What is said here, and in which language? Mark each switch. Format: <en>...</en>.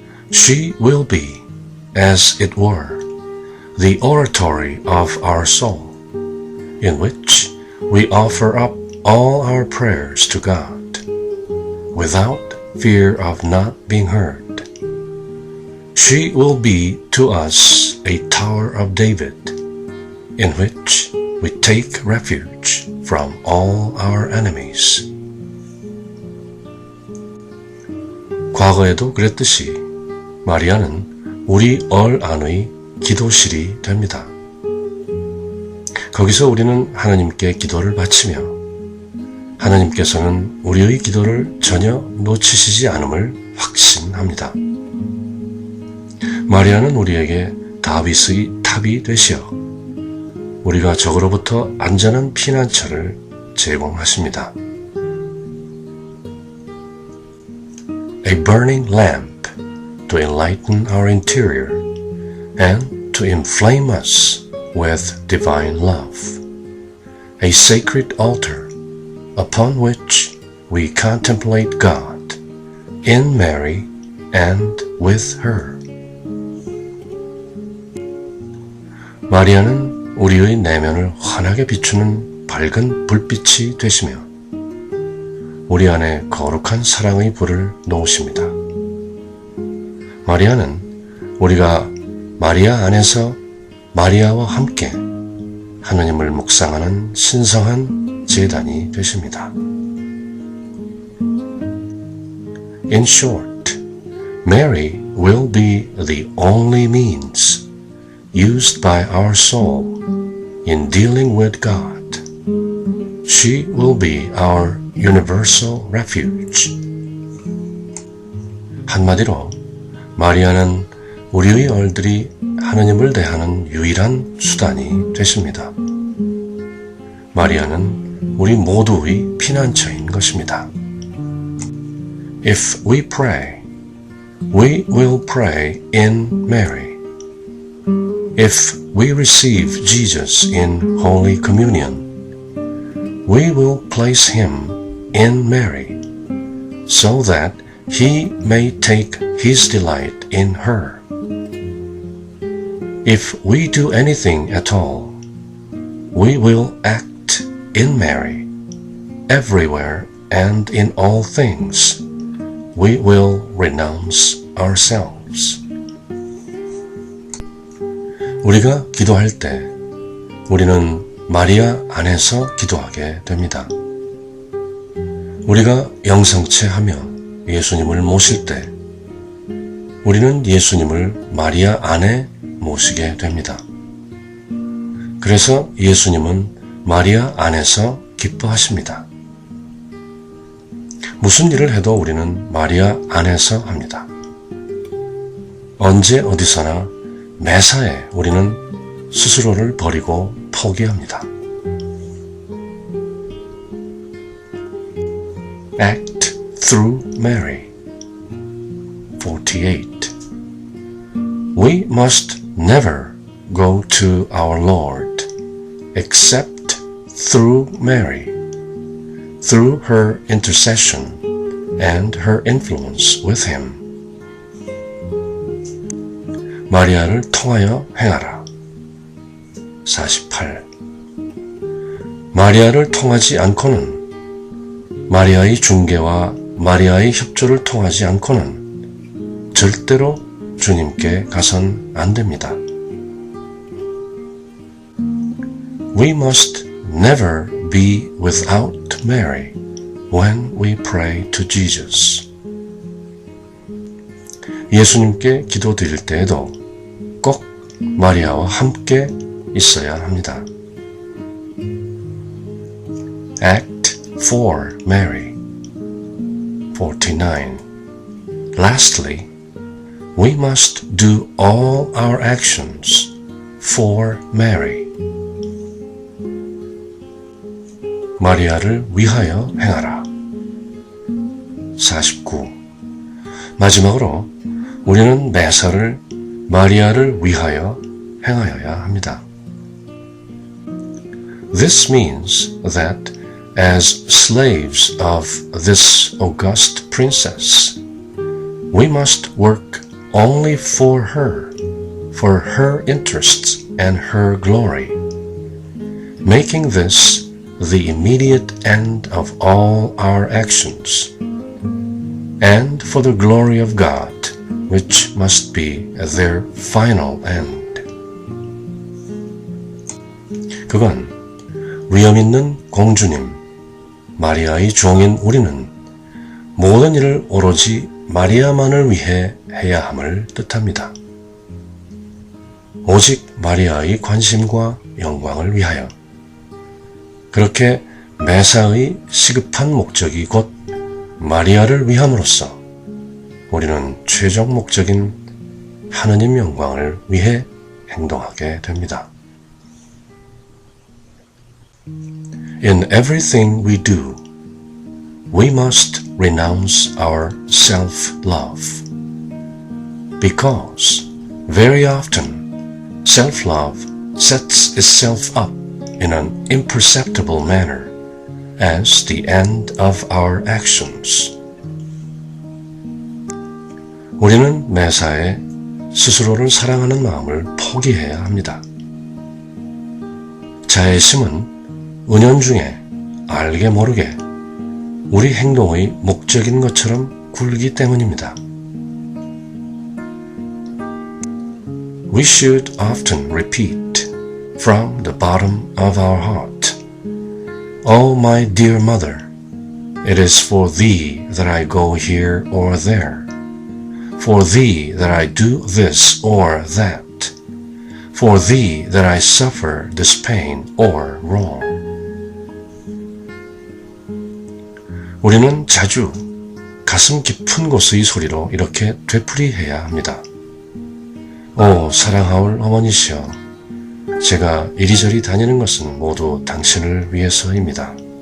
<en>She will be, as it were, the oratory of our soul, in which we offer up all our prayers to God, without fear of not being heard. She will be to us a Tower of David, in which we take refuge from all our enemies.</en> <ko>과거에도 그랬듯이 마리아는 우리 얼 안의 기도실이 됩니다. 거기서 우리는 하나님께 기도를 바치며 하나님께서는 우리의 기도를 전혀 놓치시지 않음을 확신합니다. 마리아는 우리에게 다윗의 탑이 되시어 우리가 적으로부터 안전한 피난처를 제공하십니다.</ko> <en>A burning lamp to enlighten our interior and to inflame us with divine love. A sacred altar upon which we contemplate God in Mary and with her.</en> <ko>마리아는 우리의 내면을 환하게 비추는 밝은 불빛이 되시며 우리 안에 거룩한 사랑의 불을 놓으십니다. 마리아는 우리가 마리아 안에서 마리아와 함께 하느님을 묵상하는 신성한 제단이 되십니다.</ko> <en>In short, Mary will be the only means used by our soul in dealing with God. She will be our universal refuge.</en> <ko>한마디로 마리아는 우리의 얼들이 하느님을 대하는 유일한 수단이 되십니다. 마리아는 우리 모두의 피난처인 것입니다.</ko> <en>If we pray, we will pray in Mary. If we receive Jesus in Holy Communion, we will place him in Mary, so that he may take his delight in her. If we do anything at all, we will act in Mary. Everywhere and in all things, we will renounce ourselves.</en> <ko>우리가 기도할 때 우리는 마리아 안에서 기도하게 됩니다. 우리가 영성체 하며 예수님을 모실 때 우리는 예수님을 마리아 안에 모시게 됩니다. 그래서 예수님은 마리아 안에서 기뻐하십니다. 무슨 일을 해도 우리는 마리아 안에서 합니다. 언제 어디서나 매사에 우리는 스스로를 버리고 포기합니다.</ko> <en>act through Mary. 48. We must never go to our Lord except through Mary, through her intercession and her influence with him.</en> <ko>마리아를 통하여 행하라. 48. 마리아를 통하지 않고는, 마리아의 중개와 마리아의 협조를 통하지 않고는 절대로 주님께 가선 안 됩니다.</ko> <en>We must never be without Mary when we pray to Jesus.</en> <ko>예수님께 기도드릴 때에도 꼭 마리아와 함께 있어야 합니다.</ko> <en>Act for Mary. 49. Lastly, we must do all our actions for Mary.</en> <ko>마리아를 위하여 행하라. 49. 마지막으로 우리는 매사를 마리아를 위하여 행하여야 합니다.</ko> <en>This means that as slaves of this august princess, we must work only for her interests and her glory, making this the immediate end of all our actions, and for the glory of God, which must be their final end.</en> <ko>그건 위엄 있는 공주님, 마리아의 종인 우리는 모든 일을 오로지 마리아만을 위해 해야 함을 뜻합니다. 오직 마리아의 관심과 영광을 위하여. 그렇게 매사의 시급한 목적이 곧 마리아를 위함으로써 우리는 최종 목적인 하느님 영광을 위해 행동하게 됩니다.</ko> <en>In everything we do, we must renounce our self-love, because very often self-love sets itself up in an imperceptible manner as the end of our actions.</en> <ko>우리는 매사에 스스로를 사랑하는 마음을 포기해야 합니다. 자애심은 은연중에 알게 모르게 우리 행동의 목적인 것처럼 굴기 때문입니다.</ko> <en>We should often repeat from the bottom of our heart, "O my dear mother, it is for thee that I go here or there, for thee that I do this or that, for thee that I suffer this pain or wrong."</en> <ko>우리는 자주 가슴 깊은 곳의 소리로 이렇게 되풀이해야 합니다. 오 사랑하올 어머니시여, 제가 이리저리 다니는 것은 모두 당신을 위해서입니다.</ko>